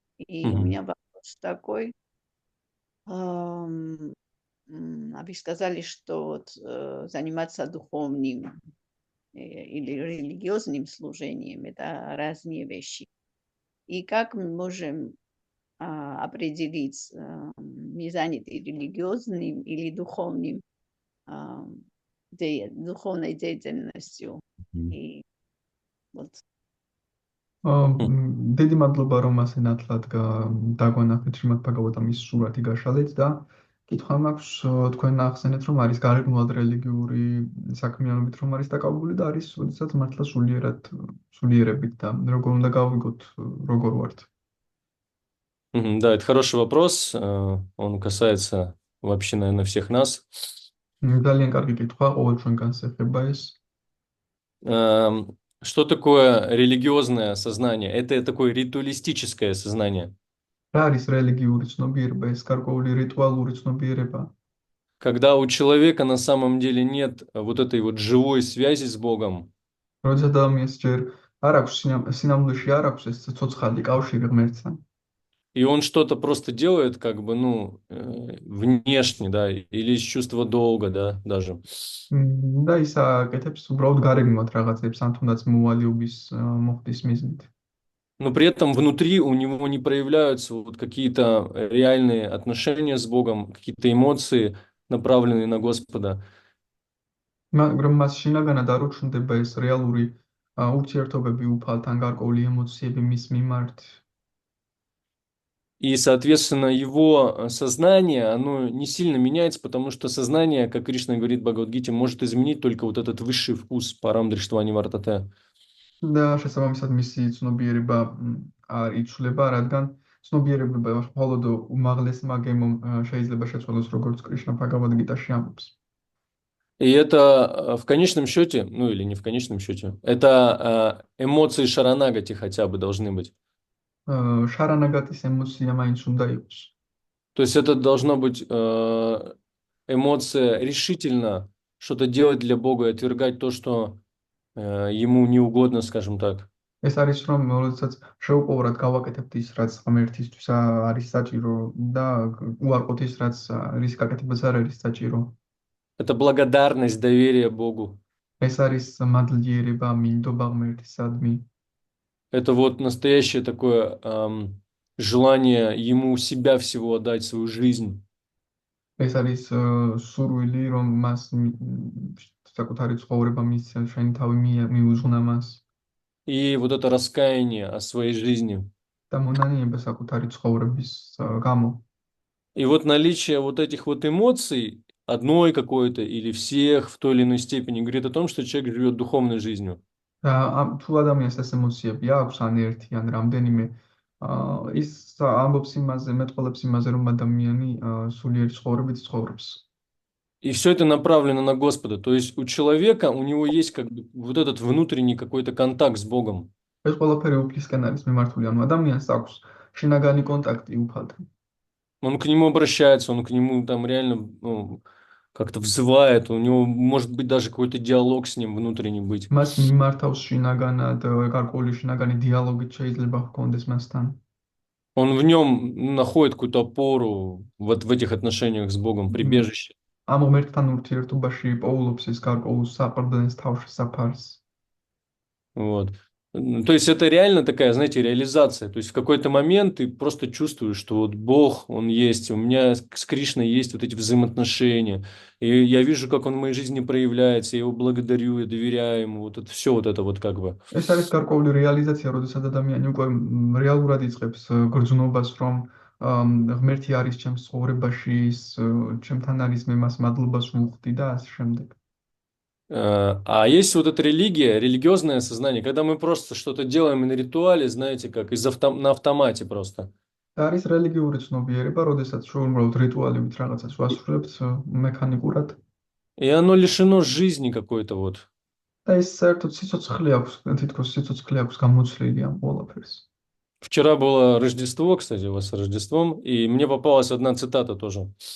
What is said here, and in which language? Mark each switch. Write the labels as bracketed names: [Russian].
[Russian] И у меня вопрос такой. А вы сказали, что вот, заниматься духовным или религиозным служением – это разные вещи. И как мы можем определить, мы заняты религиозным или духовным, духовной деятельностью? И вот. [Georgian] დიდი მადლობა, რომ ასე ნათლად დაგვანახეთ შრიმად ბჰაგავატამის სურათი გაშალეთ და კითხვა მაქვს, თქვენ ახსენეთ, რომ არის გარეგნულად რელიგიური საქმიანობით, რომ არის დაკავებული და არის ოდესაც მართლა სულიერებით და როგორ უნდა გავიგოთ, როგორ ვართ. [Russian] Да, это хороший вопрос. Он касается вообще, наверное, всех нас. [Georgian] ძალიან კარგი კითხვა, ყოველ ჩვენგანს ეხება ეს. [Russian] Что такое религиозное сознание? Это такое ритуалистическое сознание. [Georgian] რა არის რელიგიური ცნობიერება, ეს გარკვეული რიტუალური ცნობიერება? [Russian] Когда у человека на самом деле нет вот этой вот живой связи с Богом. [Georgian] როცა ადამიანს ჯერ არ აქვს სინამდვილეში არ აქვს ეს ცოცხალი კავშირი ღმერთთან. [Russian] И он что-то просто делает, как бы, ну, внешне, да, или из чувства долга, да, даже. [Georgian] და ის აკეთებს უბრალოდ გარეგნულად რაღაცებს, ან თუნდაც მოვალეობის მოხდის მიზნით. [Russian] Но при этом внутри у него не проявляются вот какие-то реальные отношения с Богом, какие-то эмоции, направленные на Господа. [Georgian] მაგრამ მას შინაგანად არ უჩნდება ეს რეალური ურთიერთობები უფალთან, გარკვეული ემოციები მის მიმართ. [Russian] И, соответственно, его сознание, оно не сильно меняется, потому что сознание, как Кришна говорит в Бхагавад-гите, может изменить только вот этот высший вкус парам-дриштвани вартате. [Georgian] და შესაბამისად მისი ცნობიერება არ იცვლება, რადგან ცნობიერება მხოლოდ უმაღლესმა გემომ შეიძლება შეცვალოს, როგორც კრიშნა ბჰაგავად-გიტაში ამბობს. [Russian] И это в конечном счете, ну или не в конечном счете, это эмоции шаранагати хотя бы должны быть. [Georgian] შარანაგატის ემოცია მაინც უნდა იყოს. [Russian] То есть это должно быть эмоция решительно что-то делать для Бога и отвергать то, что ему не угодно, скажем так. [Georgian] ეს არის რომ როდესაც შეუპოვრად გავაკეთებთ ის რაც ღმერთისთვის არის საჭირო და უარყოთ ის რაც რის გაკეთებას არ არის საჭირო. [Russian] Это благодарность, доверие Богу. [Georgian] ეს არის მადლიერება, მინდობა ღმერთისადმი. [Russian] Это вот настоящее такое желание ему себя всего отдать, свою жизнь. [Georgian] ეს არის სურვილი რომ მას საკუთარი ცხოვრება მისცენ, შენი თავი მიუძღვნა მას. [Russian] И вот это раскаяние о своей жизни. [Georgian] და მონანიება საკუთარი ცხოვრების გამო. [Russian] И вот наличие вот этих вот эмоций, одной какой-то или всех в той или иной степени, говорит о том, что человек живет духовной жизнью. [Georgian] და თუ ადამიანს ეს ემოციები აქვს, ან ერთი, ან რამდენიმე, ის ამბობს იმაზე, მეტყველებს იმაზე, რომ ადამიანი სულიერი ცხოვრებით ცხოვრობს. [Russian] И все это направлено на Господа. То есть у человека, у него есть как бы вот этот внутренний какой-то контакт с Богом. [Georgian] ეს ყველაფერი უფლისკენ არის მიმართული, ანუ ადამიანს აქვს შინაგანი კონტაქტი უფალთან. [Russian] Он к нему обращается, он к нему там реально как-то взывает, у него может быть даже какой-то диалог с ним внутренний быть. [Georgian] მას მიმართავს შინაგანად, გარკვეული შინაგანი დიალოგით შეიძლება ჰქონდეს მასთან. [Russian] Он в нем находит какую-то опору вот в этих отношениях с Богом, прибежище. [Georgian] ამ ღმერთთან ურთიერთობაში პოულობს ის გარკვეულ საყრდენს თავშესაფარს. [Russian] Вот. То есть это реально такая, знаете, реализация. То есть в какой-то момент ты просто чувствуешь, что вот Бог, Он есть, у меня с Кришной есть вот эти взаимоотношения. И я вижу, как Он в моей жизни проявляется, я Его благодарю, я доверяю Ему. Вот это все вот это вот как бы. [Georgian] ეს არის გარკვეული რეალიზაცია, როდესაც ადამიანი უკვე რეალურად იწყებს გრძნობას, რომ ღმერთი არის ჩემს ცხოვრებაში, ჩემთან არის, მე მას მადლობას ვუხდი და ასე შემდეგ. [Russian] А есть вот эта религия, религиозное сознание, когда мы просто что-то делаем на ритуале, знаете, как на автомате просто. [Georgian] და არის რელიგიური ცნობიერება, როდესაც უბრალოდ რიტუალებით რაღაცას ვასრულებთ მექანიკურად. [Russian] И оно лишено жизни какой-то вот. [Georgian] და ეს საერთოდ სიცოცხლე აქვს, თითქოს სიცოცხლე აქვს გამოცვლილი ამ ყველაფერს. [Russian] Вчера было Рождество, кстати, у вас с Рождеством, и мне попалась одна цитата тоже.